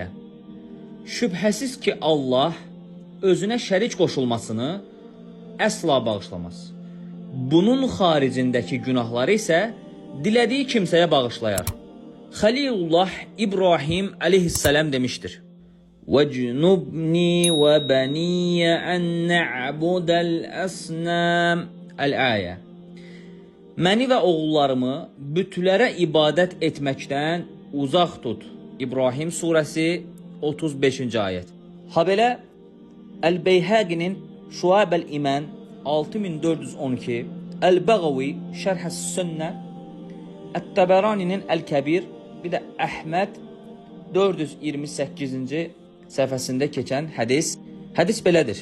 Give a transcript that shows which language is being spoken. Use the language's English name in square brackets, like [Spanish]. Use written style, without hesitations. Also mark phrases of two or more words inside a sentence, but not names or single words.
[Azerbaijani] Şübhəsiz ki Allah özünə şərik qoşulmasını əsla bağışlamaz. Bunun xaricindəki günahları isə dilədiyi kimsəyə bağışlayar. Xəlilullah İbrahim aleyhissalam demişdir: [Arabic] وَجْنُبْنِي وَبَنِيَّ أَنْ نَعْبُدَ الْأَصْنَامِ. [Azerbaijani] El-ayə. Məni və oğullarımı bütlərə ibadət etməkdən uzaq tut. İbrahim surəsi 35-ci ayət. Habelə El-Beyhəqinin Şuab el-İman 6412, El-Bəğavi Şərh-əs-Sünnə, Ət-Təbərani'nin El-Kəbir, bir də Əhməd 428-ci səhifəsində keçən hədis belədir.